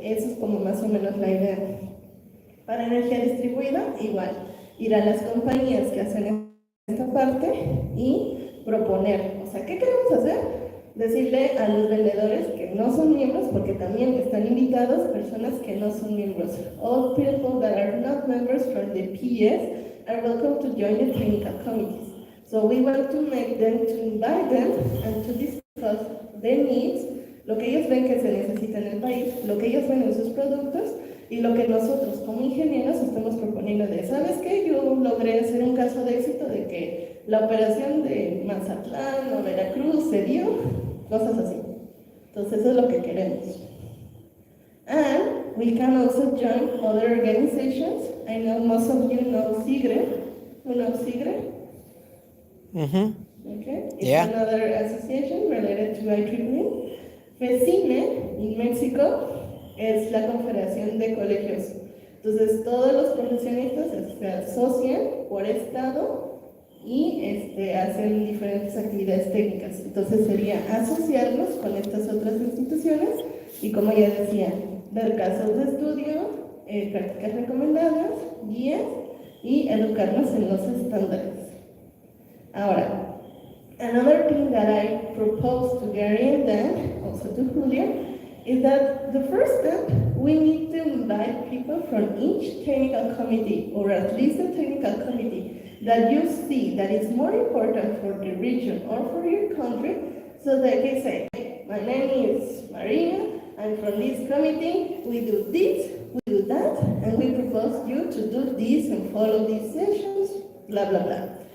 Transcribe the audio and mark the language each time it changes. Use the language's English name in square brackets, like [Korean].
[Spanish] Eso es como más o menos la idea. Para energía distribuida, igual, ir a las compañías que hacen esta parte y proponer. O sea, ¿qué queremos hacer? Decirle a los vendedores que no son miembros, porque también están invitados personas que no son miembros. [English] All people that are not members from the PES are welcome to join the technical committees. So we want to make them, to invite them and to discuss their needs, [Spanish] lo que ellos ven que se necesita en el país, lo que ellos ven en sus productos y lo que nosotros como ingenieros estamos proponiendo de, ¿sabes qué? Yo logré hacer un caso de éxito de que la operación de Mazatlán o Veracruz se dio, cosas así. Entonces eso es lo que queremos. [English] And we can also join other organizations. I know most of you know SIGRE. Who knows SIGRE? Okay. It's another association related to IEEE. [Spanish] FECINE in México es la Confederación de Colegios. Entonces todos los profesionistas se asocian por estado y hacen diferentes actividades técnicas. Entonces sería asociarnos con estas otras instituciones y, como ya decía, dar casos de estudio, prácticas recomendadas, guías y educarnos en los estándares. Ahora, [English] another thing that I propose to Gary and Dan, also to Julia, is that the first step, we need to invite people from each technical committee, or at least a technical committee, that you see that is more important for the region or for your country, so they can say, hey, my name is Maria, I'm from this committee, we do this, we do that, and we propose you to do this and follow these sessions, blah, blah, blah.